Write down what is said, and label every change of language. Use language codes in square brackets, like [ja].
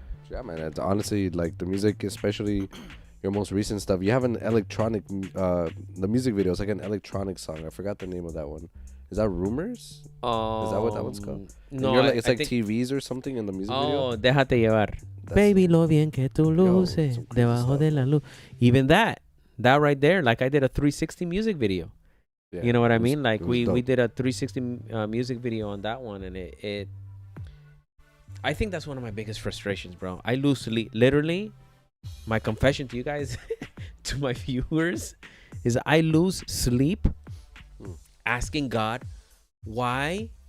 [en] Yeah, man. It's honestly like the music, especially your most recent stuff. You have an electronic, the music video is like an electronic song. I forgot the name of that one. Is that Rumors? Is that what that one's called? No, it's like TVs or something in the music video. [es] Oh, déjate llevar. Baby, lo bien que tú luces debajo de la luz. [en] Even that right there, like I did a 360 music video. Yeah, you know what I mean? Like we did a 360 music video on that one, and it I think that's one of my biggest frustrations, bro. I lose sleep. Literally, my confession to you guys, to my viewers, is I lose sleep asking God why.